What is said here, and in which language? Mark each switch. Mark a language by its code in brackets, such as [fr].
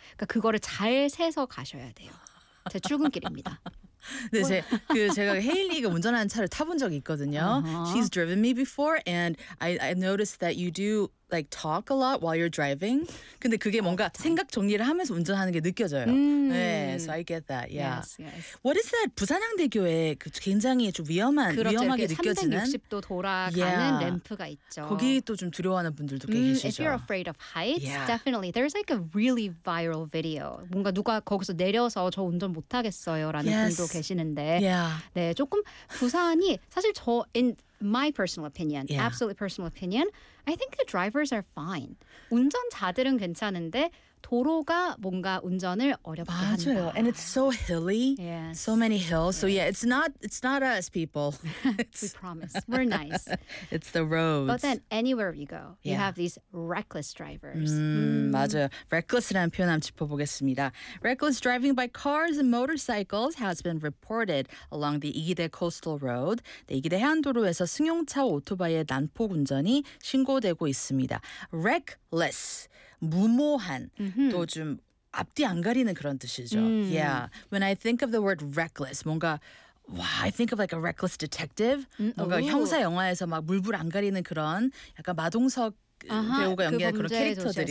[ko] 그러니까 그거를 잘 세서 가셔야 돼요. 제 출근길입니다. 네, 제가 헤일리가 운전하는 차를 타본 적이 있거든요. Uh-huh. [en] She's driven me before, and I noticed that you do like talk a lot while you're driving. [ko] 근데 그게 뭔가 생각 정리를 하면서 운전하는 게 느껴져요. [en] 네, so I get that. Yeah. Yes, yes. What is that? [ko] 부산향대교에 굉장히 좀 위험한 그렇죠, 위험하게 느껴지는 360도 돌아가는 yeah. 램프가 있죠. 거기 또 좀 두려워하는 분들도 꽤 계시죠. [en] If you're afraid of heights, yeah. definitely there's like a really viral video. [ko] 뭔가 누가 거기서 내려서 저 운전 못 하겠어요라는 [en] yes. [ko] 분도 계시는데. [en] Yeah. [ko] 네, 조금 부산이 사실 저 [en] in my personal opinion, yeah. absolutely personal opinion, I think the drivers are fine. [ko] 운전자들은 괜찮은데 도로가 뭔가 운전을 어렵게 맞아요. 한다. [en] And it's so hilly, yes. so many hills. Yes. So yeah, it's not us people. We promise. We're nice. It's the roads. But then anywhere you go, yeah. you have these reckless drivers. [ko] 맞아요. Reckless라는 표현 한번 짚어보겠습니다. [en] Reckless driving by cars and motorcycles has been reported along the 이기대 Coastal Road. [ko] 네, 이기대 해안도로에서 승용차 오토바이의 난폭 운전이 신고되고 있습니다. Reckless. 무모한, mm-hmm. 또 좀 앞뒤 안 가리는 그런 뜻이죠. [en] Mm. Yeah. When I think of the word reckless, 뭔가, wow, I think of like a reckless detective. Mm-hmm. 뭔가 Ooh. [ko] 형사 영화에서 막 물불 안 가리는 그런 약간 마동석 uh-huh. 배우가 연기한 그 그런 캐릭터들이.